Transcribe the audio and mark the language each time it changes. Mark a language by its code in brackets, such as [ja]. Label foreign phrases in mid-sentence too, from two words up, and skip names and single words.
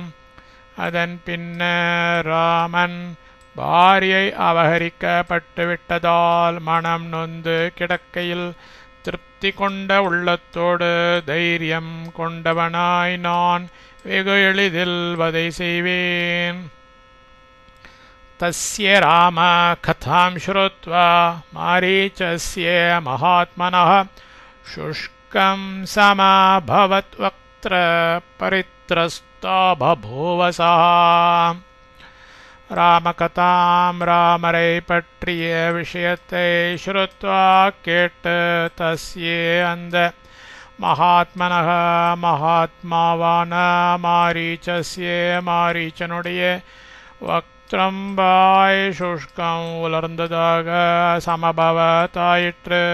[ta] அதன் பின்னர் ராமன் பாரியை அபகரிக்கப்பட்டுவிட்டதால் மனம் நொந்து கிடக்கையில் திருப்தி கொண்ட உள்ளத்தோடு தைரியம் கொண்டவனாய் நான் வெகு எளிதில் வதை செய்வேன். [sa] तस्य राम कथां श्रुत्वा मारीचस्य महात्मनः शुष्कं समाभवत् वक्त्र परित्रस्तो बभूवसः. [ta] ராமகதாம் ராமரை பற்றிய விஷயத்தை ஸ்ருத்வா கேட்டு தஸ்யே அந்த மகாத்மனக மகாத்மாவான மாரீச்சஸ்ய மாரீச்சனுடைய வக்திரம்பாய் சுஷ்கம் உலர்ந்ததாக சமபவத்தாயிற்று.